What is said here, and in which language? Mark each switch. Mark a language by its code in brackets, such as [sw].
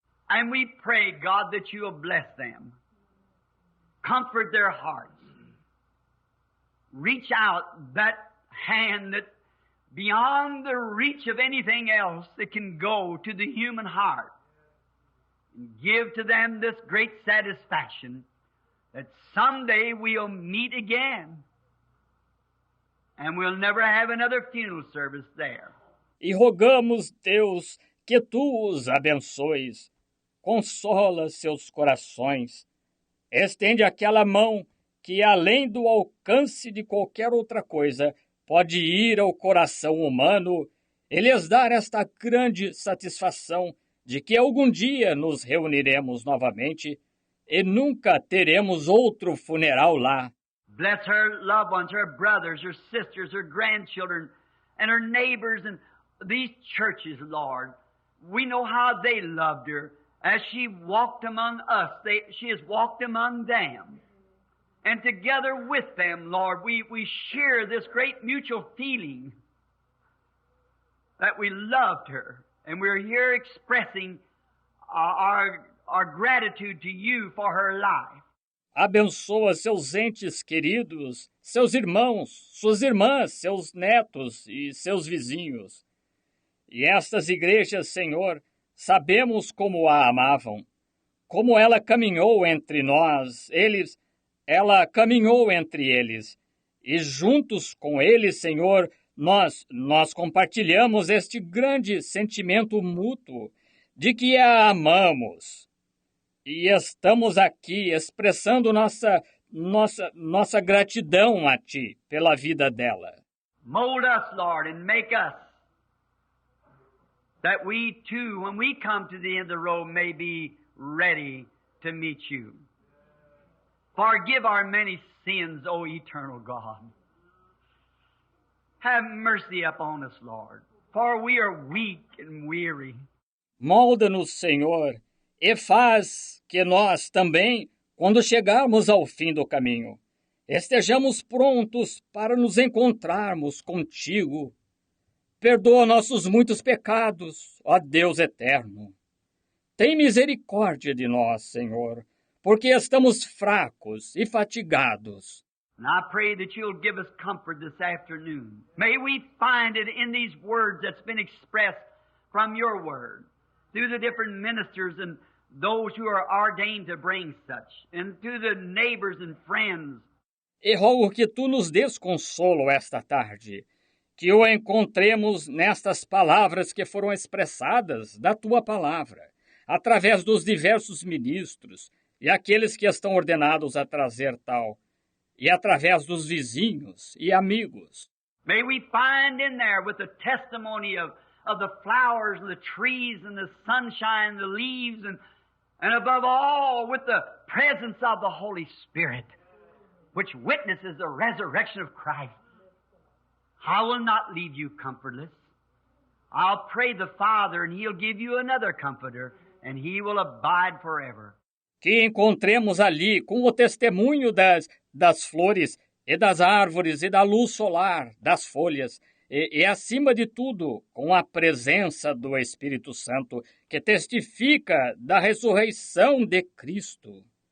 [en] And we pray, God, that you will bless them. Comfort their hearts. Reach out that hand that beyond the reach of anything else that can go to the human heart. And give to them this great satisfaction that someday we'll meet again. And we'll never have another funeral service there. [pt] E rogamos, Deus, que tu os abençoes. Consola seus corações. Estende aquela mão que, além do alcance de qualquer outra coisa, pode ir ao coração humano e lhes dar esta grande satisfação de que algum dia nos reuniremos novamente e nunca teremos outro funeral lá. [en] Bless her loved ones, her brothers, her sisters, her grandchildren, and her neighbors, and these churches, Lord. We know how they loved her. As she walked among us, she has walked among them. And together with them, Lord, we share this great mutual feeling that we loved her. And we're here expressing our gratitude to you for her life. [pt] Abençoa seus entes queridos, seus irmãos, suas irmãs, seus netos e seus vizinhos. E estas igrejas, Senhor, sabemos como a amavam, como ela caminhou entre nós, ela caminhou entre eles. E juntos com eles, Senhor, nós compartilhamos este grande sentimento mútuo de que a amamos. E estamos aqui expressando nossa gratidão a Ti pela vida dela. [en] Mold us, Lord, and make us, that we too, when we come to the end of the road, may be ready to meet you. Forgive our many sins, O eternal God. Have mercy upon us, Lord. for we are weak and weary. [pt] Molda-nos, Senhor, e faz que nós também, quando chegarmos ao fim do caminho, estejamos prontos para nos encontrarmos contigo. Perdoa nossos muitos pecados, ó Deus eterno. Tem misericórdia de nós, Senhor, porque estamos fracos e fatigados. [en] And I pray that you'll give us comfort this afternoon. May we find it in these words that's been expressed from your word, through the different ministers and those who are ordained to bring such, and through the neighbors and friends. [pt] E rogo que tu nos des consolo esta tarde, que o encontremos nestas palavras que foram expressadas da tua palavra, através dos diversos ministros e aqueles que estão ordenados a trazer tal, e através dos vizinhos e amigos. [en] May we find in there with the testimony of the flowers and the trees and the sunshine and the leaves and above all with the presence of the Holy Spirit, which witnesses the resurrection of Christ. I will not leave you comfortless. I'll pray the Father, and He'll give you another comforter, and He will abide forever. [pt] Que encontremos ali com o testemunho das flores e das árvores e da luz solar, das folhas, e acima de tudo, com a presença do Espírito Santo, que testifica da ressurreição de Cristo.